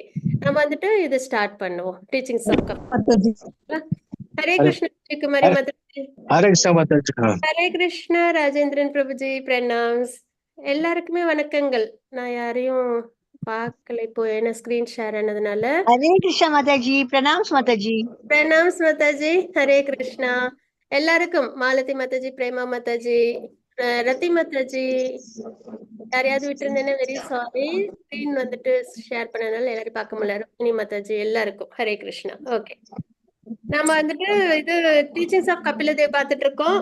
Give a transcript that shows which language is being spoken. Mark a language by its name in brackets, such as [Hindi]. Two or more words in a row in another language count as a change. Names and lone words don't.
[Tamil] நம்ம வந்துட்டு இது ஸ்டார்ட் பண்ணுவோம். [English] teachings of [Tamil] மாதாஜி. ஹரே கிருஷ்ண குமாரி மாதாஜி. ஹரே கிருஷ்ணா மாதாஜி. ஹரே கிருஷ்ணா ராஜேந்திரன் பிரபுஜி. பிரணாம்ஸ். எல்லாருக்குமே வணக்கங்கள். நான் யாரையும் பார்க்கல இப்போ என்ன [English] screen share [Tamil] ஆனதுனால. [Hindi] हरे कृष्णा माता जी, प्रणाम माता जी। [Tamil] பிரணாம்ஸ் மாதாஜி. ஹரே கிருஷ்ணா. எல்லாருக்கும் மாலதி மாதாஜி, பிரேமா மாதாஜி, ரத்தி மாதாஜி, யாரையாவது விட்டுருந்தேன்னா [English] very sorry. [Tamil] ஸ்கிரீன் வந்துட்டு ஷேர் பண்ணனால எல்லாரும் பார்க்க முடியல. ருக்மிணி மாதாஜி எல்லாருக்கும் ஹரே கிருஷ்ணா. ஓகே. நம்ம வந்துட்டு இது [English] teachings of [Tamil] கபிலதேவ் பார்த்துட்டு இருக்கோம்.